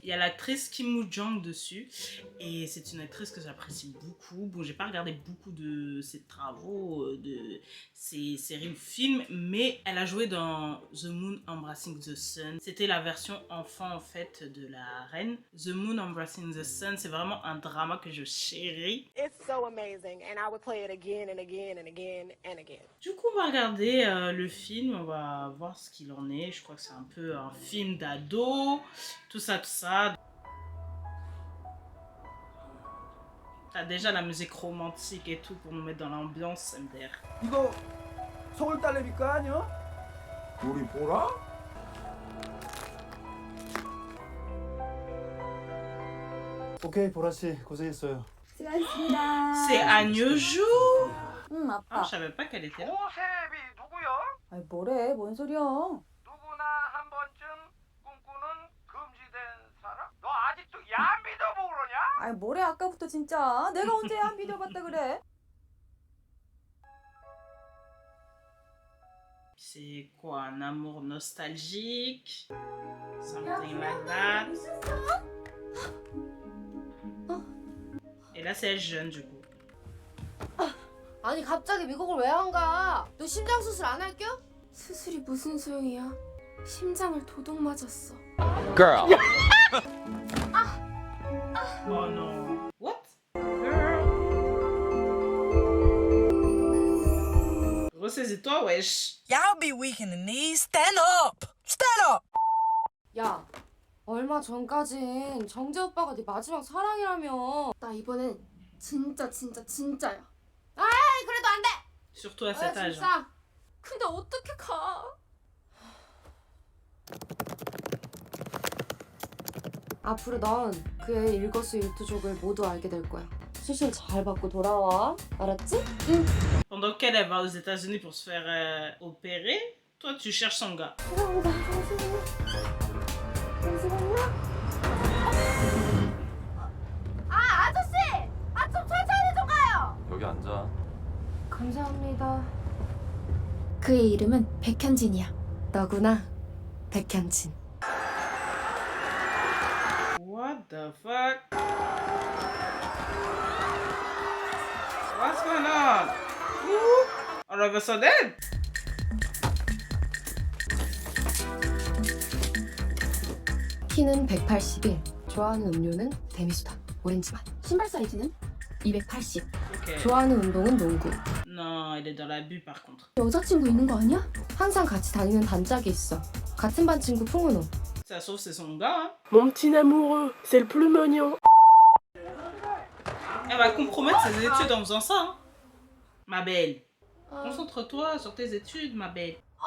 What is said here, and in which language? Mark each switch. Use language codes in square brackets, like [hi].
[fr] Il y a l'actrice Kim Woo-jung dessus et c'est une actrice que j'apprécie beaucoup. Bon, j'ai pas regardé beaucoup de ses travaux, de ses séries ou films, mais elle a joué dans The Moon Embracing the Sun. C'était la version enfant en fait de la reine. The Moon Embracing the Sun, c'est vraiment un drama que je chéris. [en] It's so amazing and I would play it again and again and again and again. [fr] Du coup, on va regarder le film, on va voir ce qu'il en est. Je crois que c'est un peu un film d'ado, tout ça, tout ça. T'as déjà la musique romantique et tout pour nous mettre dans l'ambiance, MDR. [ko] 이거 서울 딸내미 거 아니야? 우리 보라? 오케이 보라 씨 고생했어요. 수고하셨습니다. [fr] C'est Agneau. [ko] 응, Ah, 아빠. [fr] je savais pas qu'elle était là. [ko] 고세비 누구야? 아니, 뭐래? 뭔 소리야? 누구나 한 번쯤 꿈꾸는 금지된 사람? 너 아직도 야미도 모르냐? 아니, 뭐래? 아까부터 진짜. 내가 언제 한 비디오 봤다 그래? [fr] C'est quoi, un amour nostalgique? [en] Something like that. [fr] Et là, c'est elle jeune du coup. [ko] 아니 갑자기 미국을 왜 안 가? 너 심장 수술 안 할겨? 수술이 무슨 소용이야? 심장을 도둑 맞았어. [en] Girl. [fr] Oh non. [en] What? Girl. [fr] Ressaisis-toi, wesh. [en] Y'all be weak in the knees. Stand up! Stand up! [ko] 야 얼마 전까진 정재 오빠가 네 마지막 사랑이라며. 나 이번엔 진짜야. 아이 그래도 안 돼. [fr] Surtout à cet âge. hein. [ko] 진짜. 근데 어떻게 가? 앞으로 넌 그의 일거수일투족을 모두 알게 될 거야. 수술 잘 받고 돌아와. 알았지? 응. [fr] Pendant qu'elle elle va aux États-Unis pour se faire opérer, toi tu cherches son gars. [ko] 아 아저씨! 아 좀 천천히 좀 가요. 여기 앉아. 감사합니다. 그의 이름은 백현진이야. 너구나 백현진. [en] What the fuck? What's going on? Ooh, all of a sudden? [ko] 키는 181. 좋아하는 음료는 데미수다. 오렌지맛. 신발 사이즈는 280. [en] Ok. [ko] 좋아하는 운동은 농구. [fr] Non, elle est dans l'abus par contre. [ko] 여자친구 있는 거 아니야? 항상 같이 다니는 단짝이 있어. 같은 반 친구 풍은호. [fr] Ça se trouve c'est son gars. Hein. Mon petit amoureux, c'est le plus mignon. Elle va compromettre ses études en faisant ça. Hein. Ma belle. Concentre-toi sur tes études, ma belle.